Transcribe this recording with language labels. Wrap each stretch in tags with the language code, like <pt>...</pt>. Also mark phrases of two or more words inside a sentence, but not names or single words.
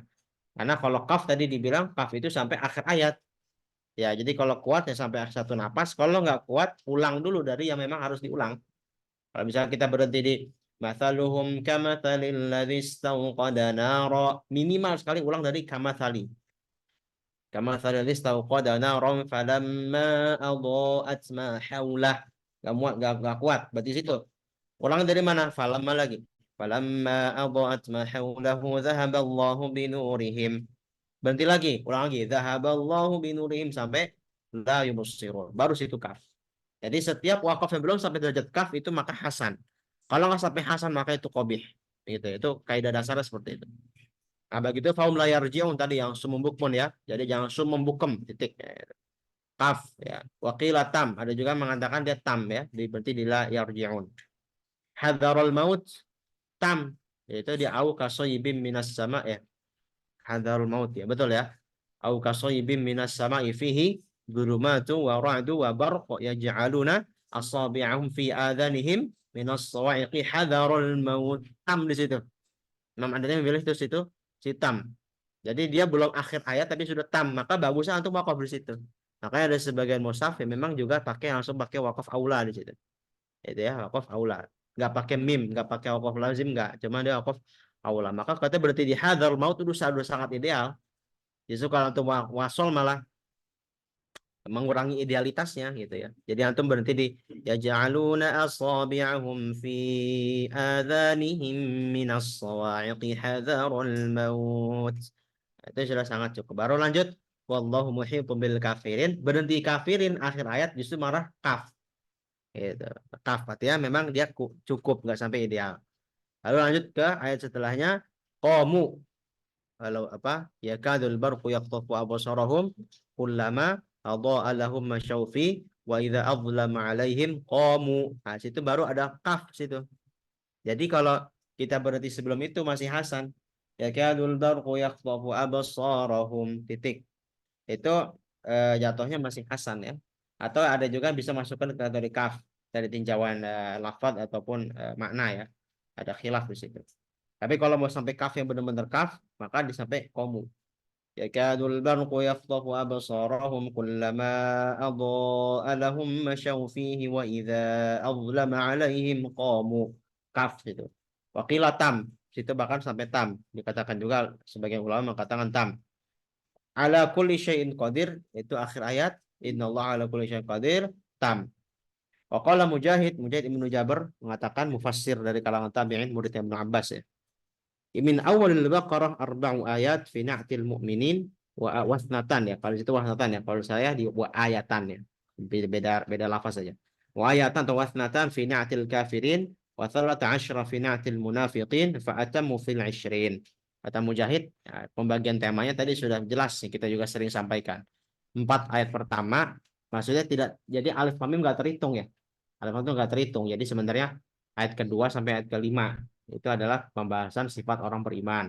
<id>Karena kalau kaf tadi dibilang kaf itu sampai akhir ayat. Ya, jadi kalau kuat ya sampai satu napas. Kalau nggak kuat, ulang dulu dari yang memang harus diulang. Kalau misalnya kita berhenti di</id> <ar>مثلهم كمثل الذي استوقد نارا,</ar> <id>minimal sekali ulang dari kamathali.</id> <ar>كمثل الذي استوقد نارا فلما أضاءت ما حوله.</ar> <id>Gak muat, gak kuat. Berarti situ. Ulang dari mana? Falamma lagi.</id> <ar>فلما أضاءت ما حوله ذهب الله بنورهم.</ar> <id>Berhenti lagi, ulang lagi.</id> <ar>ذهب الله بنورهم</ar> <id>sampai</id> <ar>لا يبصرون.</ar> <id>Baru situ kaf. Jadi setiap wakaf yang belum sampai derajat kaf itu maka hasan. Kalau nggak sampai hasan maka itu qabih. Gitu. Itu kaidah dasarnya seperti itu. Nah, begitu</id> <ar>فهم لا يرجعون</ar> <id>tadi yang</id> <ar>صم بكم</ar> <id>ya. Jadi jangan</id> <ar>صم بكم</ar> <id>titik. kaf ya.</id> <ar>وقيل تام,</ar> <id>ada juga mengatakan dia tam ya, berarti di</id> <ar>لا يرجعون. حذر الموت</ar> <id>tam, yaitu dia</id> <ar>أو كصيب من السماء</ar> <id>ya.</id> <ar>حذر الموت</ar> <id>ya, betul ya.</id> <ar>أو كصيب من السماء فيه ظلمات ورعد وبرق يجعلون أصابعهم في آذانهم من الصواعق حذر الموت.</ar> <id>Tam di situ. Imam Adani memilih itu situ si tam. Jadi dia belum akhir ayat tapi sudah tam, maka bagusnya antum wakaf di situ. Makanya ada sebagian mushaf yang memang juga pakai langsung pakai wakaf aula di situ. Itu ya wakaf aula. Nggak pakai mim, nggak pakai wakaf lazim, nggak. Cuma dia wakaf aula. Maka kata berarti di</id> <ar>حذر الموت</ar> <id>itu sudah sangat ideal. Justru kalau antum wasol malah mengurangi idealitasnya gitu ya. Jadi antum berhenti di</id> <ar>يجعلون أصابعهم في آذانهم من الصواعق حذر الموت.</ar> <id>Itu sudah sangat cukup. Baru lanjut</id> <ar>والله محيط بالكافرين.</ar> <id>Berhenti kafirin akhir ayat justru marah kaf. Gitu. Kaf artinya memang dia cukup nggak sampai ideal. Lalu lanjut ke ayat setelahnya qamu. Kalau apa?</id> <ar>يكاد البرق يخطف أبصارهم كلما أضاء لهم مشوا فيه وإذا أظلم عليهم قاموا.</ar> <id>Nah, situ baru ada kaf situ. Jadi kalau kita berarti sebelum itu masih Hasan.</id> <ar>يكاد البرق يخطف أبصارهم titik.</ar> <id>Itu jatuhnya masih Hasan ya. Atau ada juga bisa masukkan ke dari kaf dari tinjauan lafaz ataupun makna ya. Ada khilaf di situ. Tapi kalau mau sampai kaf yang benar-benar kaf, maka disampai komu.</id> <ar>يكاد البرق يخطف أبصارهم كلما أضاء لهم مشوا فيه وإذا أظلم عليهم قاموا.</ar> <id>Kaf itu.</id> <ar>وقيل تام.</ar> <id>Situ bahkan sampai tam. Dikatakan juga sebagian ulama mengatakan tam.</id> <ar>على كل شيء قدير.</ar> <id>Itu akhir ayat.</id> <ar>إن الله على كل شيء قدير.</ar> <id>Tam. Waqala Mujahid. Mujahid Ibnu Jabir mengatakan mufassir dari kalangan tabi'in murid Ibnu Abbas ya.</id> <ar>من أول البقرة أربع آيات في نعت المؤمنين واثنتان ya.</ar> <id>Kalau itu wasnatan ya. Kalau saya di</id> <ar>وآيتان</ar> <id>ya. Beda beda lafaz saja.</id> <ar>وآيتان أو اثنتان في نعت الكافرين وثلاث عشرة في نعت المنافقين فأتم في 20.</ar> <id>Kata Mujahid, ya, pembagian temanya tadi sudah jelas nih, kita juga sering sampaikan. 4 ayat pertama maksudnya tidak jadi</id> <ar>ألف لام ميم</ar> <id>enggak terhitung ya.</id> <ar>ألف لام</ar> <id>itu enggak terhitung. Jadi sebenarnya ayat kedua sampai ayat kelima itu adalah pembahasan sifat orang beriman.</id>